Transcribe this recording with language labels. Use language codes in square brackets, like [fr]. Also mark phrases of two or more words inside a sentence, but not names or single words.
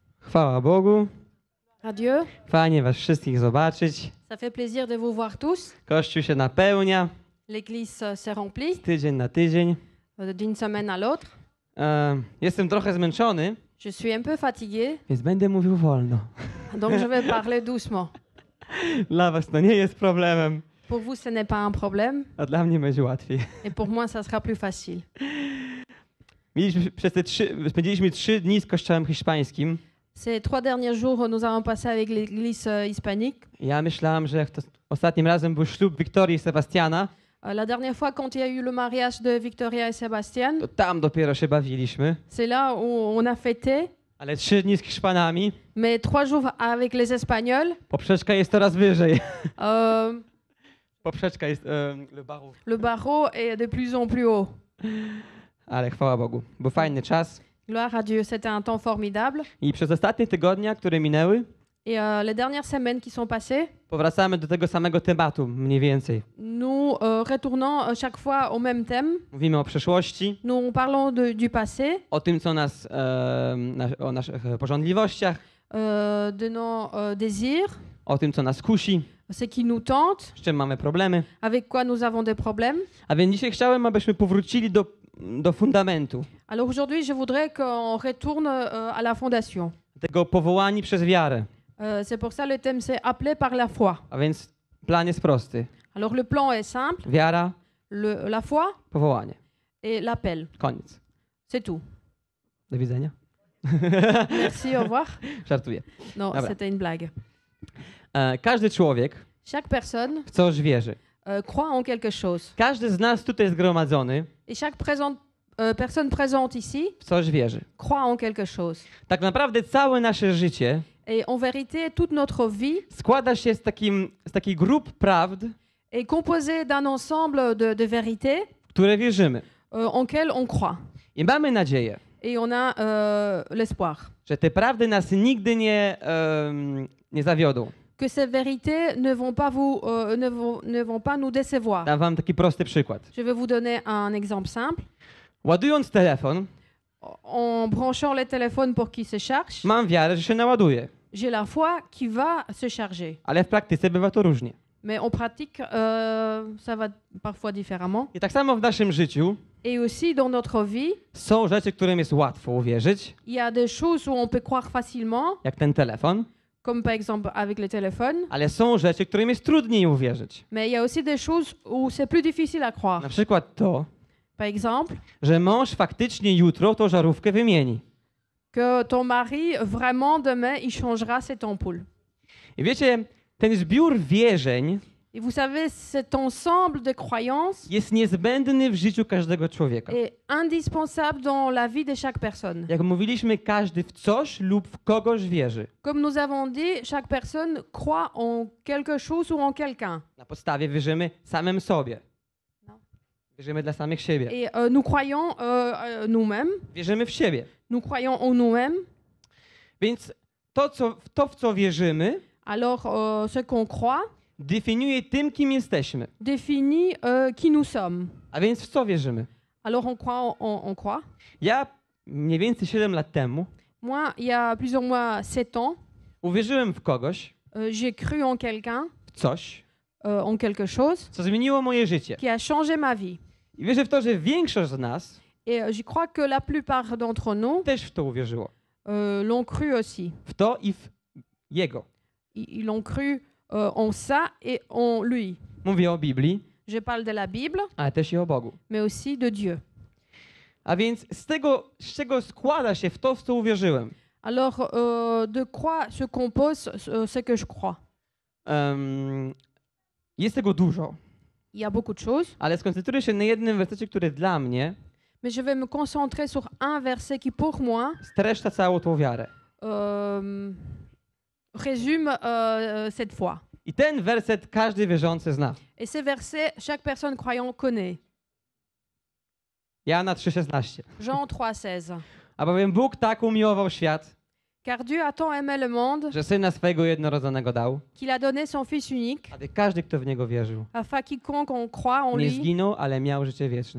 [pl] Chwała Bogu. [fr] Adieu. [pl] Fajnie was wszystkich zobaczyć. [fr] Ça fait plaisir de vous voir tous. [pl] Kościół się napełnia [fr] L'église s'est remplie [pl] tydzień na tydzień. [fr] d'une semaine à l'autre. [pl] Jestem trochę zmęczony, [fr] Je suis un peu fatiguée, [pl] więc będę mówił wolno. [fr] donc je vais parler doucement. [pl] Dla was to nie jest problemem, [fr] Pour vous, ce n'est pas un problème, [pl] a dla mnie będzie łatwiej. [fr] et pour moi, ça sera plus facile. [pl] Spędziliśmy 3 dni z kościołem hiszpańskim. [fr] Ces 3 derniers jours, nous avons passé avec l'église hispanique. [pl] Ja myślałem, że jak to ostatnim razem był ślub Wiktorii i Sebastiana, [fr] La dernière fois, quand il y a eu le mariage de Victoria et Sébastien, [pl] to tam dopiero się bawiliśmy. [fr] c'est là où on a fêté. [pl] Ale 3 dni z Hiszpanami, [fr] Mais 3 jours avec les Espagnols, [pl] poprzeczka jest coraz wyżej. euh, Poprzeczka jest [fr] le barreau. le barreau est de plus en plus haut. [pl] Ale chwała Bogu, był fajny czas. [fr] Gloire à Dieu, c'était un temps formidable. [pl] I przez ostatnie tygodnie, które minęły, [fr] Et les dernières semaines qui sont passées, [pl] powracamy do tego samego tematu mniej więcej. [fr] nous retournons chaque fois au même thème. [pl] Mówimy o przeszłości, [fr] Nous parlons du passé, [pl] o tym, co nas, o naszych pożądliwościach, [fr] de nos désirs, [pl] o tym, co nas kusi, [fr] ce qui nous tente, [pl] z czym mamy problemy. [fr] avec quoi nous avons des problèmes. [pl] A więc dzisiaj chciałem, abyśmy powrócili do fundamentu, [fr] Alors aujourd'hui, je voudrais qu'on retourne à la fondation. [pl] tego powołani przez wiarę. [fr] C'est pour ça le thème c'est appelé par la foi. [pl] A więc plan jest prosty. [fr] Alors le plan est simple, [pl] Wiara, [fr] la foi [pl] powołanie. [fr] et l'appel. [pl] Koniec. [fr] C'est tout. [pl] Do widzenia. [fr] Merci, au revoir. [pl] Żartuję. [fr] Non, [pl] Dobra. [fr] c'était une blague. [pl] Każdy człowiek [fr] Chaque personne [pl] w coś wierzy. [fr] croit en quelque chose. [pl] Każdy z nas tutaj zgromadzony [fr] Et chaque personne présente ici [pl] w coś wierzy. [fr] croit en quelque chose. [pl] Tak naprawdę całe nasze życie [fr] Et en vérité, toute notre vie [pl] składa się z takich grup prawd, [fr] est composée d'un ensemble de vérités [pl] w które wierzymy. [fr] en quelles on croit. [pl] I mamy nadzieję, [fr] Et on a l'espoir [pl] że te prawdy nas nigdy nie zawiodą. [fr] que ces vérités ne vont pas nous décevoir. [pl] Dam wam taki prosty przykład. [fr] Je vais vous donner un exemple simple. [pl] Ładując telefon, [fr] En branchant les téléphones pour qu'ils se chargent, [pl] mam wiarę, że się naładuje. [fr] j'ai la foi qui va se charger. [pl] Ale w praktyce bywa to różnie. [fr] Mais en pratique, ça va parfois différemment. [pl] I tak samo w naszym życiu [fr] Et aussi dans notre vie, [pl] są rzeczy, którym jest łatwo uwierzyć, [fr] il y a des choses où on peut croire facilement, [pl] jak ten telefon, [fr] comme par exemple avec le téléphone. [pl] ale są rzeczy, którym jest trudniej uwierzyć. [fr] Mais il y a aussi des choses où c'est plus difficile à croire. [pl] Na przykład to, [fr] Par exemple, [pl] że mąż faktycznie jutro tą żarówkę wymieni. [fr] que ton mari, vraiment, demain, il changera cette ampoule. [pl] I wiecie, ten zbiór wierzeń [fr] Et vous savez, cet ensemble de croyances [pl] jest niezbędny w życiu każdego człowieka. [fr] est indispensable dans la vie de chaque personne. [pl] Jak mówiliśmy, każdy w coś lub w kogoś wierzy. [fr] Comme nous avons dit, chaque personne croit en quelque chose ou en quelqu'un. [pl] Na podstawie wierzymy samym sobie. No. Wierzymy dla samych siebie. [fr] Et nous croyons nous-mêmes, [pl] Wierzymy w siebie. [fr] nous croyons en nous-mêmes. [pl] Więc to, w co wierzymy, [fr] Alors, ce qu'on croit [pl] definiuje tym, kim jesteśmy. [fr] définit qui nous sommes. [pl] A więc w co wierzymy? [fr] Alors, on croit. [pl] Ja mniej więcej 7 lat temu [fr] Moi, il y a plusieurs mois, 7 ans, [pl] uwierzyłem w kogoś, [fr] j'ai cru en quelqu'un, [pl] w coś, [fr] en quelque chose, [pl] co zmieniło moje życie. [fr] qui a changé ma vie. [pl] I wierzę w to, że większość z nas [fr] Et je crois que la plupart d'entre nous [pl] też w to uwierzyło. [fr] l'ont cru aussi. [pl] W to i w jego. [fr] Ils l'ont cru en ça et en lui. [pl] Mówię o Biblii, [fr] Je parle de la Bible, [pl] ale też i o Bogu. [fr] mais aussi de Dieu. [pl] A więc z czego składa się w to, w co uwierzyłem? [fr] Alors, de quoi se compose ce que je crois? [pl] Jest tego dużo, [fr] Il y a beaucoup de choses, [pl] ale skoncentruję się na jednym wersecie, który dla mnie [fr] mais je vais me concentrer sur un verset qui, pour moi, [pl] streszcza całą tą wiarę. [fr] résume cette foi. [pl] I ten werset każdy wierzący zna. [fr] Et ce verset, chaque personne croyant connaît. [pl] Jana 3,16. [fr] Jean 3,16. [pl] Albowiem Bóg tak umiłował świat, [fr] Car Dieu a tant aimé le monde [pl] że Syna swego jednorodzonego dał, [fr] qu'il a donné son Fils unique, [pl] aby każdy, kto w Niego wierzył, [fr] afin quiconque en croit en [pl] nie [fr] lui [pl] zginął, ale miał życie wieczne.